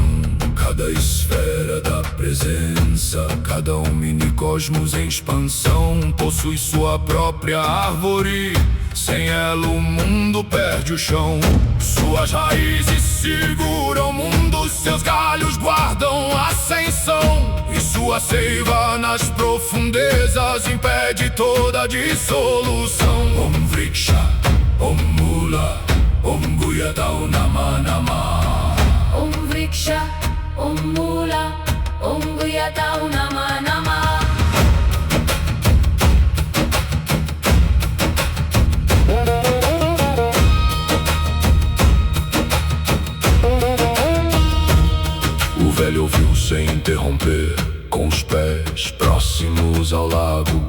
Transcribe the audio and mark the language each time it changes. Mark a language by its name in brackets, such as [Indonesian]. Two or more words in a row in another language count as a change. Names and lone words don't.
[Portuguese] Cada esfera da presença, cada minicosmos em expansão possui sua própria árvore. Sem ela o mundo perde o chão. Suas raízes seguram o mundo, seus galhos guardam a ascensão. E sua seiva nas profundezas impede toda a dissolução. [Sanskrit] Om Vriksha, Om Mula, Om Guyatau Nama Nama. Om Vriksha, Om Mula, Om Guyatau Nama Nama. [Portuguese] O velho ouviu sem interromper, com os pés próximos ao lago.